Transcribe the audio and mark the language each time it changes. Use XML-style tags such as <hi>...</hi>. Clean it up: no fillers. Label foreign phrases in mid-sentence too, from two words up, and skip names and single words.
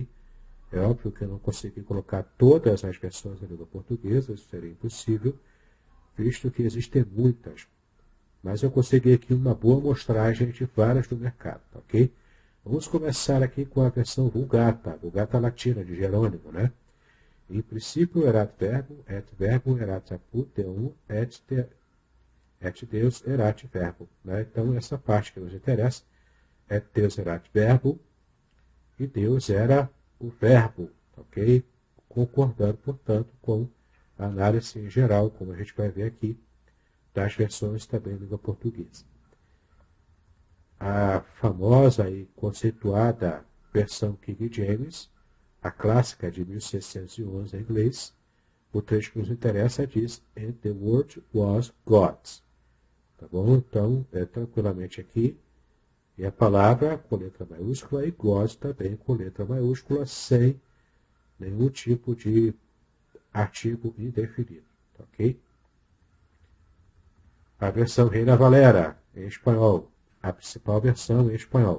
<pt>É óbvio que eu não consegui colocar todas as versões em língua portuguesa, isso seria impossível, visto que existem muitas. Mas eu consegui aqui uma boa amostragem de várias do mercado, ok? Vamos começar aqui com a versão Vulgata latina de Jerônimo, né?</pt> <la>Em princípio erat verbum erat apud Deum et Deus erat verbum,</la> <pt>né? Então essa parte que nos interessa é</pt> <la>Deus erat verbo</la> <pt>e Deus era o verbo, ok? Concordando, portanto, com a análise em geral, como a gente vai ver aqui, das versões também em língua portuguesa. A famosa e conceituada versão King James, a clássica de 1611 em inglês, o trecho que nos interessa diz</pt> <en>And the word was God.</en> <pt>Tá bom? Então, tranquilamente aqui, e a palavra com letra maiúscula e God também com letra maiúscula, sem nenhum tipo de artigo indefinido. Ok? A versão Reina Valera, em espanhol, a principal versão em espanhol.</pt>